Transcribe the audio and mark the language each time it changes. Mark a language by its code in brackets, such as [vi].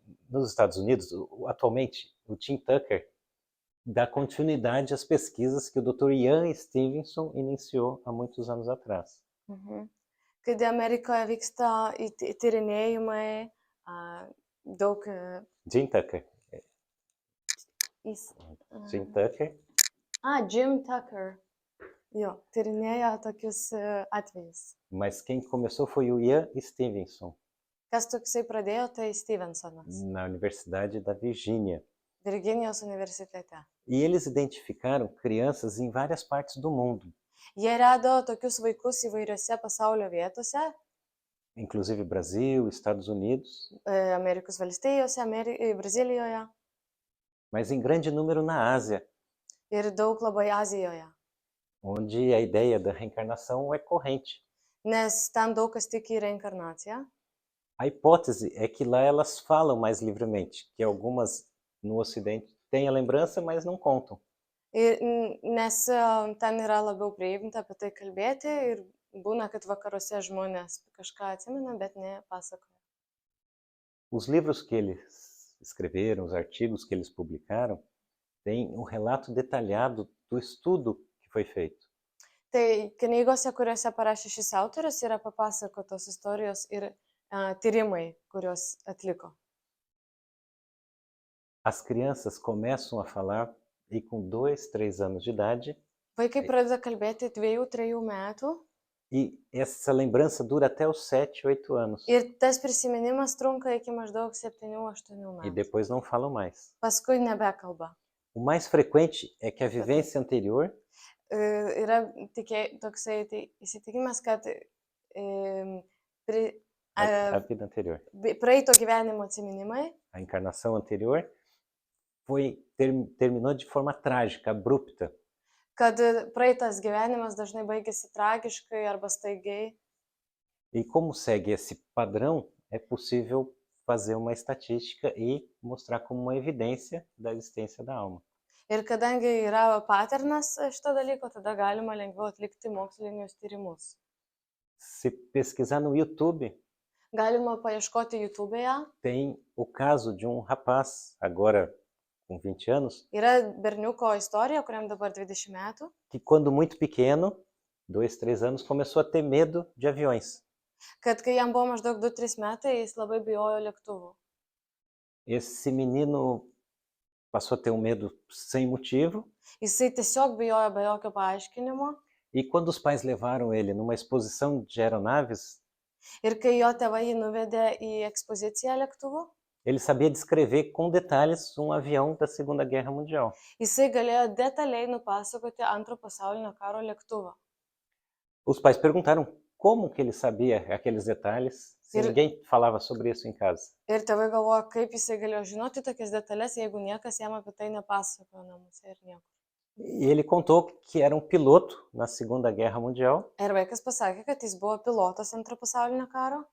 [pt] Nos Estados Unidos, atualmente, o Tim Tucker dá continuidade às pesquisas que o Dr. Ian Stevenson iniciou há muitos anos atrás. [lt] Kai Amerikoje vyksta tyrinėjimai, daug... Jim Tucker. Jim Tucker. Jim Tucker. Jo, tyrinėja tokius atvejus. [pt] Mas quem começou foi o Ian Stevenson. [lt] Kas toksai pradėjo, tai Stevensonas. [pt] Na Universidade da Virgínia. [lt] Virginijos universitete. [pt] E eles identificaram crianças em várias partes do mundo. [lt] Jie rado tokius vaikus įvairiose pasaulio vietose. [pt] Inclusive Brasil, Estados Unidos. [lt] Amerikos valstijose, Brazilijoje. [pt] Mas em grande número na Ásia. [lt] Ir daug labai Azijoje. [pt] Onde a ideia da reencarnação é corrente. [lt] Nes ten daug kas tiki į reinkarnaciją. [pt] A hipótese é que lá elas falam mais livremente, que algumas no Ocidente têm a lembrança, mas não contam. [lt] Nes ten yra labiau priimta apie tai kalbėti ir būna, kad vakaruose žmonės kažką atsimena, bet nepasakoja. [pt] Os livros que eles escreveram, os artigos que eles publicaram, têm um relato detalhado do estudo que foi feito. [lt] Tai knygose, kuriuose parašė šis autorius, yra papasakotos istorijos ir tyrimai, kuriuos atliko. [pt] As crianças começam a falar e com 2, 3 anos de idade. [lt] Vaikai pradeda kalbėti 2-3 metų. [pt] E essa lembrança dura até os 7, 8 anos. [lt] Ir tas prisiminimas trunka iki maždaug 7-8 [pt] E [lt] metų. [pt] depois não falam mais. [lt] Paskui nebekalba. [pt] O mais frequente é que a vivência anterior [lt] Yra toksai įsitikinimas, kad pri- [pt] a a- vida anterior, [lt] praeito gyvenimo atsiminimai, [pt] a encarnação anterior terminou de forma trágica, abrupta. [lt] kad praeitas gyvenimas dažnai baigėsi tragiškai arba staigiai. [pt] E como segue esse padrão, é possível fazer uma estatística e mostrar como uma evidência da existência da alma. [lt] Ir kadangi yra paternas šito dalyko, tada galima lengviau atlikti mokslinius tyrimus. [pt] Se pesquisar no YouTube, [lt] Galima paieškoti YouTube'e. [pt] tem o caso de um rapaz, agora com 20 anos, [lt] Yra berniuko istorija, kuriam dabar 20 metų, [pt] que quando muito pequeno, 2, 3 anos, começou a ter medo de aviões. [lt] kad kai jam buvo maždaug 2-3 metai, jis labai bijojo lėktuvų. [pt] Esse menino passou a ter um medo sem motivo, [lt] Jisai tiesiog bijojo be jokio paaiškinimo. [pt] e quando os pais levaram ele numa exposição de aeronaves, [lt] Ir kai jo tėvai jį nuvedė į ekspoziciją lėktuvų, [pt] ele sabia descrever com detalhes um avião da Segunda Guerra Mundial. [lt] jisai galėjo detaliai nupasakoti Antro pasaulinio karo lėktuvą. [pt] Os pais perguntaram como que ele sabia aqueles detalhes, se ninguém falava sobre isso em casa. [lt] Ir tėvai galvoja, kaip jisai galėjo žinoti tokias detalės, jeigu niekas jam apie tai nepasakojo namuose ir niekur. [pt] E ele contou que era um piloto na Segunda Guerra Mundial [lt] Ir vaikas pasakė, kad jis buvo pilotas Antro pasaulinio karo